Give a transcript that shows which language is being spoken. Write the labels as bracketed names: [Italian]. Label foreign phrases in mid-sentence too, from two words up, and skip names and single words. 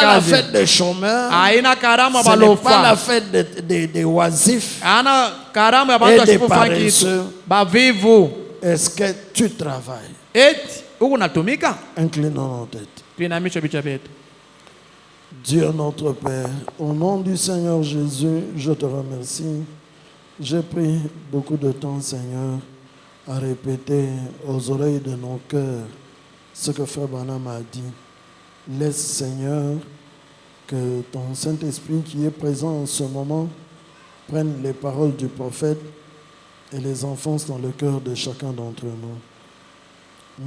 [French] pas la [Swahili] kazi. [French] fête des chômeurs. [Swahili] Haina karamu ya [French] Ce n'est pas la [Swahili] balofa. [French] fête des oisifs. [Swahili] Ana karamu ya [French] Et [Swahili] batu [French] des [Swahili] wasipofanya kitu. [French] paresseux. [Swahili] Bavivu. [French] Est-ce que tu travailles? [Swahili] Eti huku natumika? [French] Inclinons nos têtes. [Swahili] Tuinamishe vichwa vyetu. [French] Dieu notre Père, au nom du Seigneur Jésus, je te remercie. J'ai pris beaucoup de temps, Seigneur, à répéter aux oreilles de nos cœurs ce que Frère Branham a dit. Laisse, Seigneur, que ton Saint-Esprit qui est présent en ce moment prenne les paroles du prophète et les enfonce dans le cœur de chacun d'entre nous.